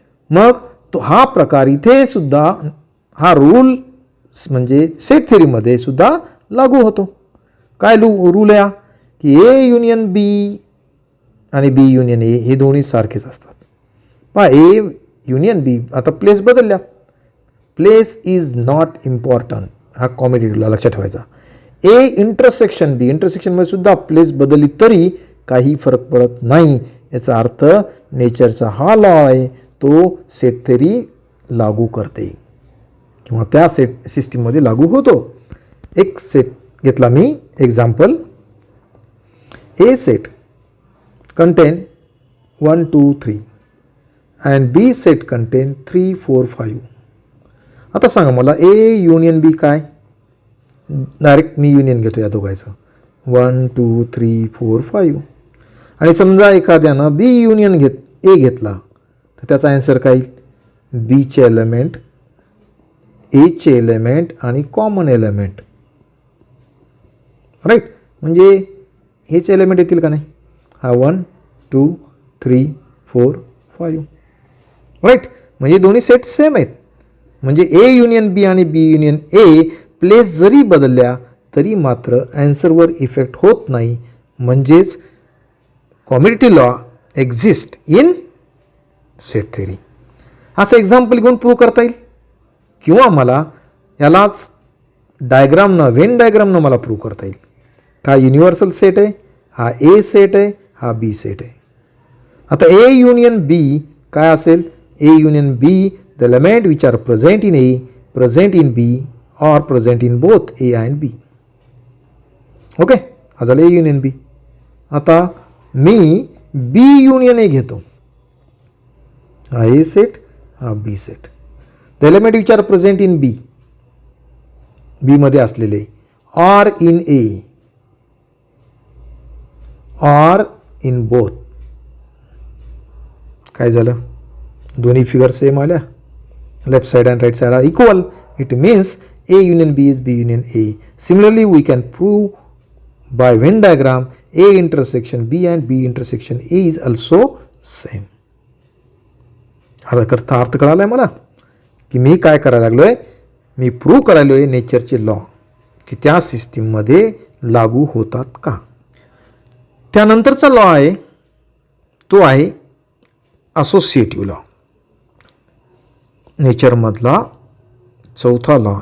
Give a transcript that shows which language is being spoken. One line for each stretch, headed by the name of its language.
Marathi: मग तो हा प्रकार इथे सुद्धा हा रूल म्हणजे सेट थेअरीमध्ये सुद्धा लागू होतो. काय रूल आहे की ए युनियन बी आणि बी युनियन ए हे दोन्ही सारखेच असतात. पहा ए युनियन बी, आता प्लेस बदलल्या.
English: Place is not important.
Marathi: हा कॉम्युटेटिव्हला लक्षात ठेवायचा. ए इंटरसेक्शन बी, इंटरसेक्शनमध्ये सुद्धा प्लेस बदलली तरी काही फरक पडत नाही. याचा अर्थ नेचरचा हा लॉ आहे तो सेट थेअरी लागू करते किंवा त्या सेट सिस्टीममध्ये लागू होतो. एक सेट घेतला मी example.
English: A set contain 1 2 3 and B set contain 3 4 5.
Marathi: आता सांगा मला ए युनियन बी काय? डायरेक्ट मी युनियन घेतो या दोघांचं 1 2 3 4 5. आणि समजा एखाद्यानं बी युनियन ए घेतला तर त्याचा आन्सर काय येईल? बीचे एलिमेंट, एचे एलिमेंट आणि कॉमन एलिमेंट. राईट. म्हणजे हेचे एलिमेंट येतील का नाही? हा 1 2 3 4 5. राईट. म्हणजे दोन्ही सेट सेम आहेत. म्हणजे ए युनियन बी आणि बी युनियन ए प्लेस जरी बदलल्या तरी मात्र ॲन्सरवर इफेक्ट होत नाही.
English: म्हणजेच commutative law exist in set theory.
Marathi: असं एक्झाम्पल घेऊन प्रूव्ह करता येईल किंवा मला यालाच डायग्रामनं व्हेन डायग्रामनं मला प्रूव्ह करता येईल. का युनिव्हर्सल सेट आहे, हा ए सेट आहे, हा बी सेट आहे. आता ए युनियन बी काय असेल?
English: A union B the element which are present in A, present in B और present in both A and B.
Marathi: Okay. हा झालं ए युनियन बी. आता मी बी युनियन ए घेतो. हा ए सेट, हा बी set.
English: the element which are present in B,
Marathi: बी मध्ये असलेले
English: Are in A और in both.
Marathi: काय झालं? दोन्ही फिगर सेम आल्या.
English: Left side and right side are equal. It means A union B is B union A. Similarly, we can prove by Venn diagram A intersection B and B intersection A is also same.
Marathi: अर्थ कळालाय मला की मी काय करायला लागलोय? मी prove करायलोय नेचरचे law की त्या सिस्टीममध्ये लागू होतात का. त्यानंतरचा लॉ आहे तो आहे असोसिएटिव्ह लॉ, नेचरमधला चौथा लॉ.